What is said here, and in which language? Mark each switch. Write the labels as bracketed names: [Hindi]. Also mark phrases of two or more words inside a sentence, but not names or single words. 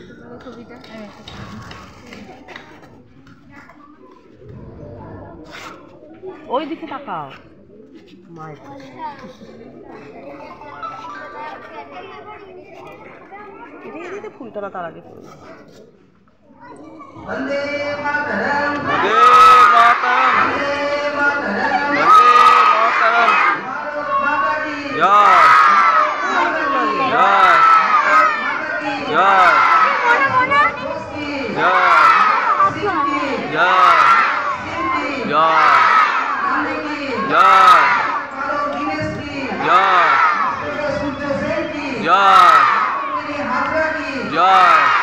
[Bangla] ছবিটা ওই দিকে তাকাও মায়ের এদিকে ফুলটা না তার আগে ফুল [Sanskrit] वंदे मातरम वंदे मातरम वंदे मातरम जय जय जय जय जय जय